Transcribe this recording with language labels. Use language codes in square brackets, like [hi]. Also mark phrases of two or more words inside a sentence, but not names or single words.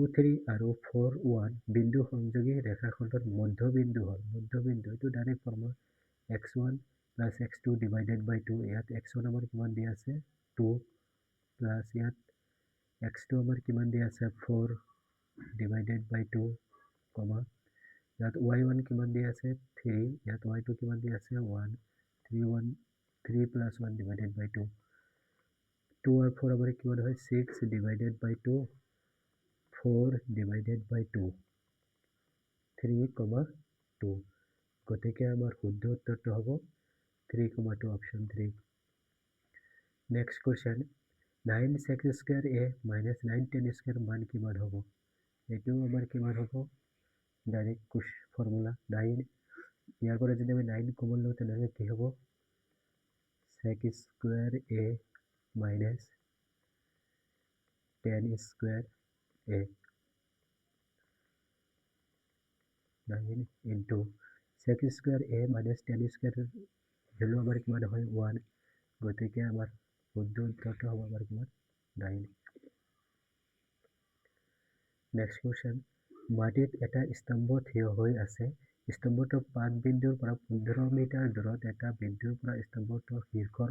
[as] 3 আৰু 4 1 বিন্দু সংযোগী ৰেখাখণ্ডৰ মধ্যবিন্দু হ'ল মধ্যবিন্দু এটো [en] direct formula x1 plus x2 divided by 2 [as] ইয়াত x1 আমাৰ কিমান দি আছে 2 plus ইয়াত x2 আমাৰ কিমান দি আছে 4 [en] divided by 2 [as] কমা ইয়াত y1 কিমান দি আছে 3 ইয়াত y2 কিমান দি আছে 1 [en] 3 plus 1 divided by 2 [as] 2 আর 4 আবার কিমান হয় [en] 6 divided by 2 4 divided by 2 [as] 3, 2 গতিকে আমাৰ শুদ্ধ উত্তৰটো হ'ব 3, 2 অপশন 3 [en] next question 9 sec square a minus 9 tan square [as] মান কিমান হ'ব এটো আমাৰ কিমান হ'ব [en] direct formula [as] 9 ইয়াৰ পৰা যদি আমি 9 কমন লওঁ তেনে কি হ'ব [en] sec square a minus tan square a 9 into sec square a minus tan square [as] ভ্যালু আমাৰ কিমান হয় 1 গতিকে আমাৰ শুদ্ধ উত্তৰটো হ'ব আমাৰ কিমান 9 [en] next question [as] মাটিত এটা স্তম্ভ থিয় হৈ আছে স্তম্ভটোৰ পাদ বিন্দুৰ পৰা 15 মিটাৰ দূৰত এটা বিন্দুৰ পৰা স্তম্ভটোৰ শীৰ্ষৰ